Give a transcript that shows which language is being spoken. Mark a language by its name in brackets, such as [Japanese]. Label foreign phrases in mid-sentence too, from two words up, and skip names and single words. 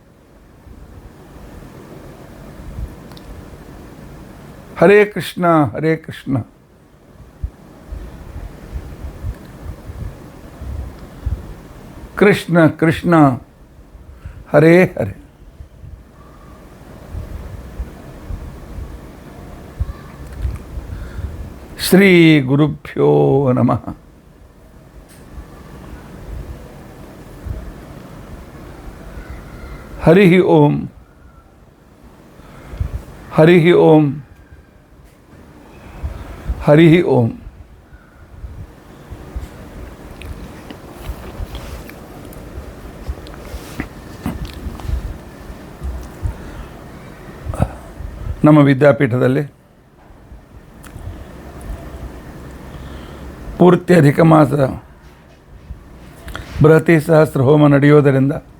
[Sanskrit] ಹರೇ ಕೃಷ್ಣ ಕೃಷ್ಣ ಕೃಷ್ಣ ಹರೇ ಹರೇ ಶ್ರೀ ಗುರುಭ್ಯೋ ನಮಃ. ಹರಿ ಓಂ ಹರಿ ಓಂ ಹರಿ ಓಂ. [Kannada] ನಮ್ಮ ವಿದ್ಯಾಪೀಠದಲ್ಲಿ ಪೂರ್ತಿ ಅಧಿಕ ಮಾಸ ಬೃಹತಿ ಸಹಸ್ರ ಹೋಮ ನಡೆಯೋದರಿಂದ